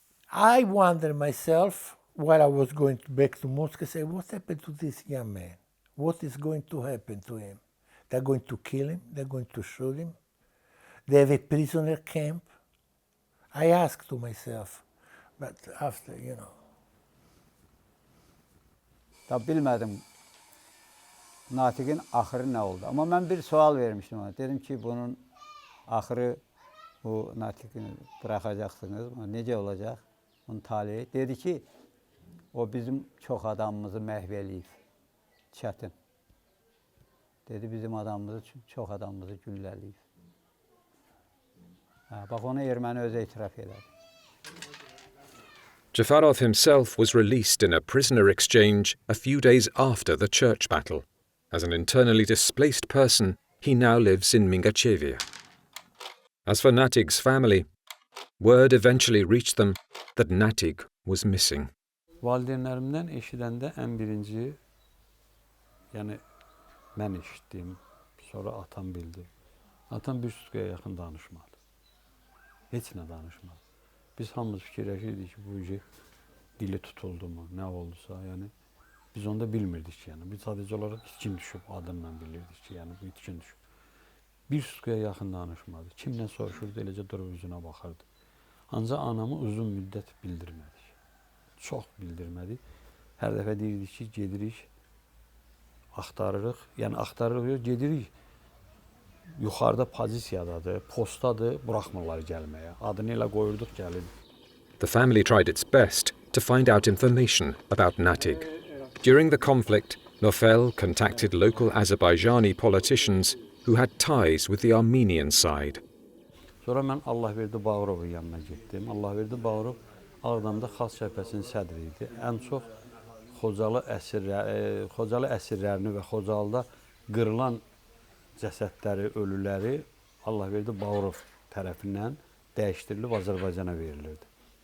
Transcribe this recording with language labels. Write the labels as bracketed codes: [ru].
[en] I wonder myself while I was going back to Moscow, say, what happened to this young man? What is going to happen to him? They're going to kill him, they're going to shoot him. They have a prisoner camp. I asked to myself, but after, you know. [az] Tabi bilmədim Natigin axırı nə oldu. Amma mən bir sual vermişdim ona. Dedim ki, bunun axırı bu Natigini bıraxacaqsınız. Necə olacaq? Bunun talihi. Dedi ki, o bizim çox adamımızı məhv eləyib. Çətin. Dedi, bizim adamımızı, çox adamımızı güllələyib. Bax, onu erməni özü etiraf elədi. [en] Jafarov himself was released in a prisoner exchange a few days after the church battle. As an internally displaced person, he now lives in Mingachevia. As for Natig's family, word eventually reached them that Natig was missing. [az] Valideynlərimdən eşidəndə ən birinci, yəni mən eşitdim, sonra atam bildi. Atam bir sutkaya yaxın danışmadı. Heç nə danışmadı. Biz hamımız fikirləşirdik ki, bu dili tutuldu mu, nə oldusa, yəni biz onda bilmirdik ki, yəni biz sadəcə olaraq itkin düşüb adından bilirdik ki, yəni bu itkin düşüb. Bir sutkaya yaxın danışmadı. Kimdən soruşurdu, eləcə durub üzünə baxardı. Ancaq anamı uzun müddət bildirmədik. Çox bildirmədik. Hər dəfə deyirdik ki, gedirik, axtarırıq. Yəni axtarırıq, gedirik. Yuxarıda pozisiyadadır, postadır, buraxmırlar gəlməyə. Adını elə qoyurduq, gəlirdik. [en] The family tried its best to find out information about Natig. During the conflict, Nofel contacted local Azerbaijani politicians who had ties with the Armenian side. [az] Sonra mən Allahverdi Bağırovun yanına getdim. Allahverdi Bağırov Ağdamda Xalq Cəbhəsinin sədri idi. Ən çox Xocalı əsirlərini və Xocalıda qırılan cəsədləri, ölüləri Allahverdi Bağırov tərəfindən dəyişdirilib Azərbaycana verilirdi.